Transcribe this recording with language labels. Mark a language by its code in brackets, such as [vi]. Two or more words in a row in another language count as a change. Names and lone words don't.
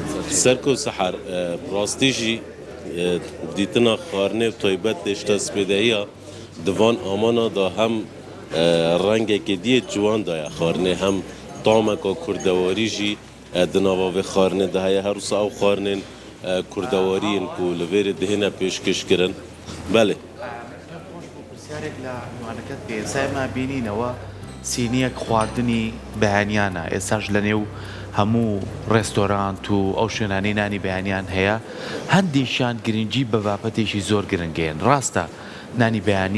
[ku] Serk û sehar rastî jî dîtina xwarinê û taybet têşta spêdehiya divan amana da hem rengekê diyê ciwan da ye xwarinê hem tameka kurdewarî jî di nava vê xwarinê de heye her wisa ew xwarinên kurdewarî yên ku li vêrê dihêne pêşkêşkirin belê. [ckb] پرسیارێک لە میوانەکەت پێ ئێستا بینینەوە سینیەک خواردنی بەیانیانە ئێستاش لە نێو هەموو ڕێستۆرانت و ئەو شوێنانەی نانی بەیانیان هەیە هەندێکیان گرنگی بە بابەتێکی زۆر گرنگێن ڕاستە نانی بەیانی